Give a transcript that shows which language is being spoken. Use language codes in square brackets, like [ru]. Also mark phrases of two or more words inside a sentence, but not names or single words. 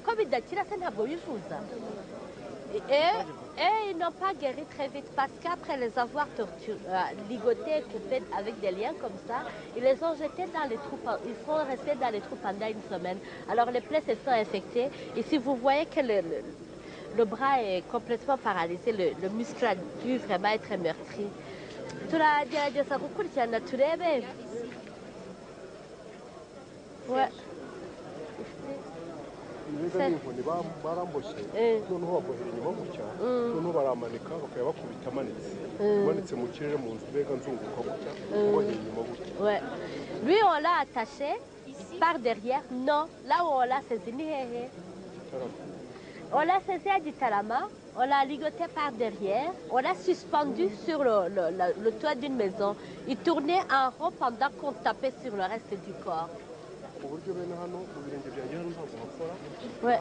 [fr] Comme il dit, et ils n'ont pas guéri très vite parce qu'après les avoir ligotés et coupés avec des liens comme ça, ils les ont jetés dans les trous, ils sont restés dans les trous pendant une semaine. Alors les plaies se sont infectées et si vous voyez que le bras est complètement paralysé, le muscle a dû vraiment être meurtri. Ouais. [rw] baramboshe noneho babohera inyuma gutya noneho baramanika bakaba bakubita amanitse mu kirere mu nzu mbega nzunguka gutya bohera inyuma gutya. [fr] Ouais. Lui on l'a attaché par derrière. Non, là où on l'a saisi [rw] ni hehe. [fr] On l'a saisi à Gitarama, on l'a ligoté par derrière, on l'a suspendu sur le toit d'une maison. Il tournait en rond pendant qu'on tapait sur le reste du corps. Ouais.